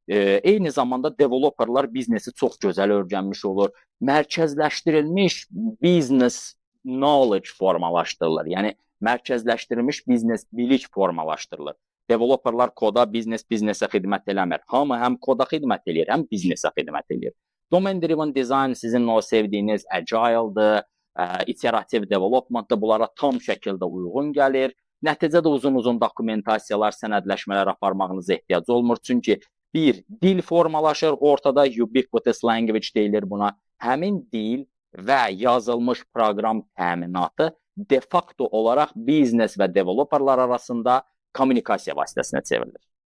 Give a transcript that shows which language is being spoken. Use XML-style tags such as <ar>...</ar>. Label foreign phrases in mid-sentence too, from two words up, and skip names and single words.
<az>Eyni zamanda developerlar biznesi çox gözəl öyrənmiş olur. Mərkəzləşdirilmiş</az> <en>biznes knowledge</en> <az>formalaşdırılır. Yəni mərkəzləşdirilmiş biznes bilik formalaşdırılır. Developerlar koda, biznesə xidmət eləmir. Hamı həm koda xidmət eləyir, həm biznesə xidmət eləyir.</az> <en>Domain driven design</en> <az>sizin o sevdiyiniz agile'dır,</az> <en>iterativ development'dır.</en> <az>Bunlara tam şəkildə uyğun gəlir. Nəticədə uzun-uzun dokumentasiyalar, sənədləşmələr aparmağınıza ehtiyac olmur. Çünki bir dil formalaşır, ortada</az> <en>ubiquitous language</en> <az>deyilir buna. Həmin dil və yazılmış proqram təminatı</az> <la>de facto</la> <az>olaraq biznes və developerlar arasında kommunikasiya vasitəsinə çevrilir.</az>